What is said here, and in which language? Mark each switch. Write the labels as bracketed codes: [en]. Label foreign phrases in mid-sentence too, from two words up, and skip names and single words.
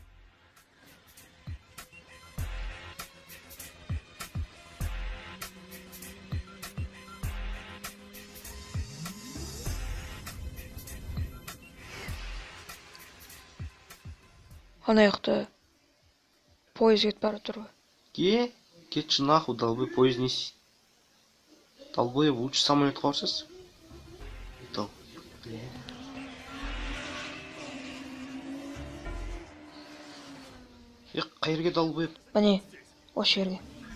[kk] Ана жақта поезд кетіп бара тұр ғой. [ru] Кетші нахуй, долбоёб, поезд неси. Долбоёб, лучше самолетқа барсыз. [kk] Қайерге долбоёб? Міне, осы жерге.